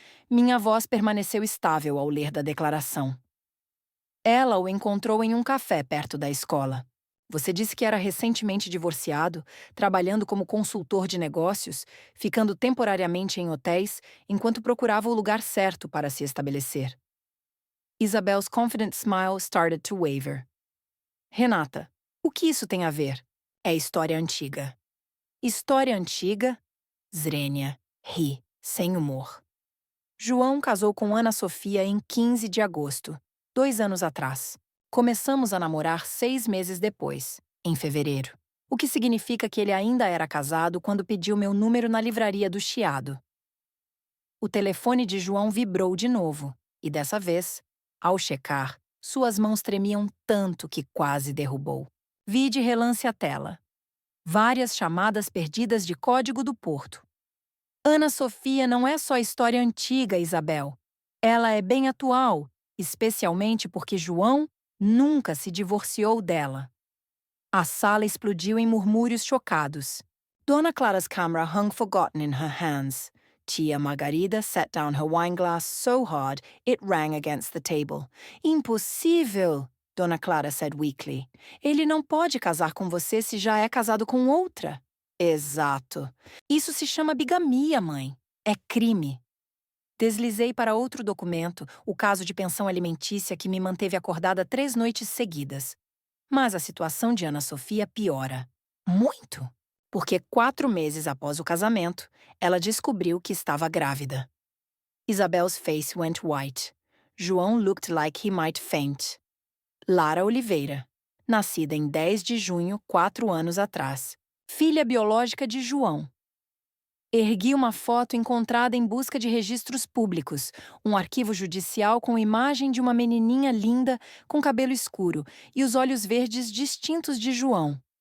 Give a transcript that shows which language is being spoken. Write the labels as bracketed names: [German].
[Portuguese] Minha voz permaneceu estável ao ler da declaração. Ela o encontrou em um café perto da escola. Você disse que era recentemente divorciado, trabalhando como consultor de negócios, ficando temporariamente em hotéis, enquanto procurava o lugar certo para se estabelecer. [English] Isabel's confident smile started to waver. [Portuguese] Renata, o que isso tem a ver? É história antiga. História antiga? Zrenia ri, sem humor. João casou com Ana Sofia em 15 de agosto, 2 anos atrás. Começamos a namorar 6 meses depois, em fevereiro. O que significa que ele ainda era casado quando pediu meu número na livraria do Chiado. O telefone de João vibrou de novo, e dessa vez, ao checar, suas mãos tremiam tanto que quase derrubou. Vi de relance a tela. Várias chamadas perdidas de código do Porto. Ana Sofia não é só história antiga, Isabel. Ela é bem atual, especialmente porque João nunca se divorciou dela. A sala explodiu em murmúrios chocados. [English] Dona Clara's camera hung forgotten in her hands. Tia Margarida set down her wine glass so hard it rang against the table. [Portuguese] Impossível, Dona Clara [English] said weakly. [Portuguese] Ele não pode casar com você se já é casado com outra. Exato. Isso se chama bigamia, mãe. É crime. Deslizei para outro documento, o caso de pensão alimentícia que me manteve acordada 3 noites seguidas. Mas a situação de Ana Sofia piora. Muito! Porque 4 meses após o casamento, ela descobriu que estava grávida. [English] Isabel's face went white. João looked like he might faint. [Portuguese] Lara Oliveira, nascida em 10 de junho, 4 anos atrás. Filha biológica de João. Ergui uma foto encontrada em busca de registros públicos, um arquivo judicial com imagem de uma menininha linda com cabelo escuro e os olhos verdes distintos de João.